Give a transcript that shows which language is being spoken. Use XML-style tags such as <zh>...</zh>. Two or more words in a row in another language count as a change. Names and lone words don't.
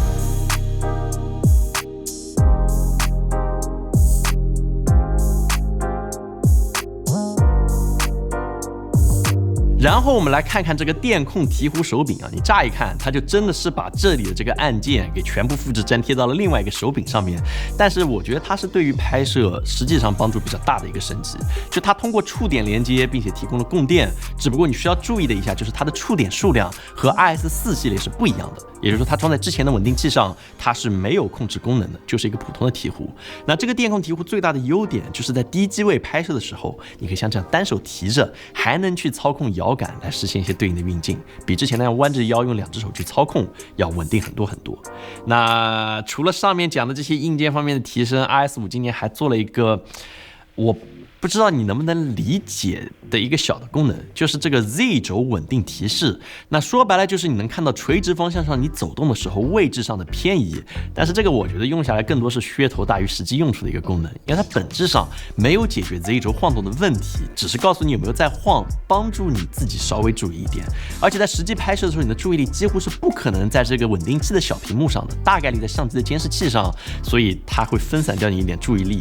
<zh>然後我們來看看這個電控提弧手柄啊，你乍一看它就真的是把這裡的這個按鍵給全部複製粘貼到了另外一個手柄上面，但是我覺得它是對於拍攝實際上幫助比較大的一個升級，就它通過觸點連接，並且提供了供電，只不過你需要注意的一下就是它的觸點數量和 RS4 系列是不一樣的，也就是說它裝在之前的穩定器上它是沒有控制功能的，就是一個普通的提弧。那這個電控提弧最大的優點就是在低機位拍攝的時候，你可以像這樣單手提着，還能去操控搖桿來實現一些對應的運鏡，比之前那樣彎着腰用2隻手去操控要穩定很多很多。那除了上面講的這些硬件方面的提升， RS5 今年還做了一個我不知道你能不能理解的一個小的功能，就是這個 Z 軸穩定提示。那說白了就是你能看到垂直方向上你走動的時候位置上的偏移，但是這個我覺得用下來更多是噱頭大於實際用處的一個功能，因為它本質上沒有解決 Z 軸晃動的問題，只是告訴你有沒有在晃，幫助你自己稍微注意一點。而且在實際拍攝的時候，你的注意力幾乎是不可能在這個穩定器的小屏幕上的，大概率在相機的監視器上，所以它會分散掉你一點注意力。</zh>